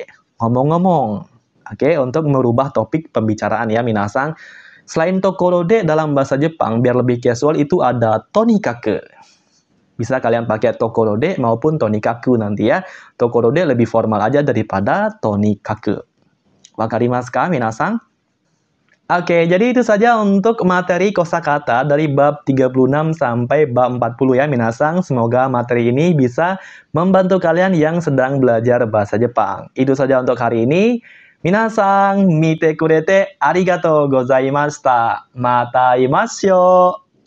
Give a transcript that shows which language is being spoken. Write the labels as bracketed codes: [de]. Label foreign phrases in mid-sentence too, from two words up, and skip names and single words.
[id] Ngomong-ngomong. Oke, untuk merubah topik pembicaraan ya, minasang. Selain tokorode dalam bahasa Jepang, biar lebih casual itu ada tonikake. Bisa kalian pakai tokorode maupun tonikaku nanti ya. Tokorode lebih formal aja daripada tonikaku. [ja] 分かりますか、皆さん? [id] Oke, jadi itu saja untuk materi kosakata dari bab 36 sampai bab 40 ya, minasang. Semoga materi ini bisa membantu kalian yang sedang belajar bahasa Jepang. Itu saja untuk hari ini. [ja] 皆さん、見てくれてありがとうございました. また会いましょう.